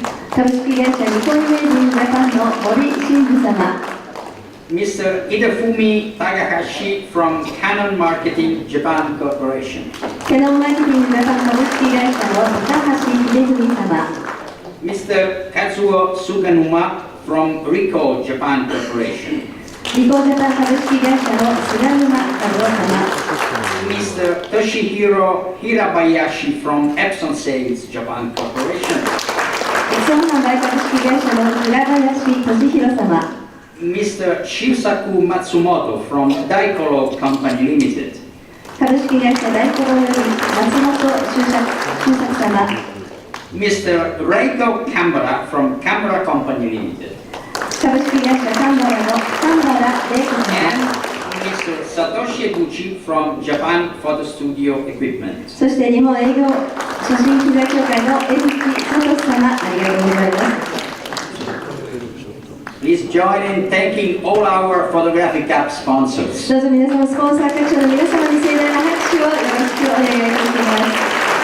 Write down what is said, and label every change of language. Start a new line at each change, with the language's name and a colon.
Japanese: 株式会社ニコンイメージングジャパンの森真二様。
English: Mr. Hidefumi Takahashi from Canon Marketing Japan Corporation.
Japanese: キャノンマーケティングジャパン株式会社の高橋秀文様、
English: Mr. Kazuo Suganuma from Ricoh Japan Corporation,
Japanese: リコージャパン株式会社の菅沼和夫様、
English: Mr. Toshihiro Hirabayashi from Epson Sales Japan Corporation,
Japanese: エプソン販売株式会社の平林俊弘様、
English: Mr. Shusaku Matsumoto from Daikoro Company Limited,
Japanese: 株式会社大五郎より松本修作様、
English: Mr. Reiko Kambara from Kambara Company Limited,
Japanese: 株式会社カンバラのカンバラ玲子
English: and
Japanese: 様、
English: Mr. Satoshi Eguchi from Japan Photo Studio Equipment.
Japanese: そして日本営業写真機材協会の江口聡様、ありがとうございます。
English: Please join in thanking all our Photographic App sponsors.
Japanese: どうぞ皆様、スポンサー各社の皆様に盛大な拍手をよろしくお願いいたします。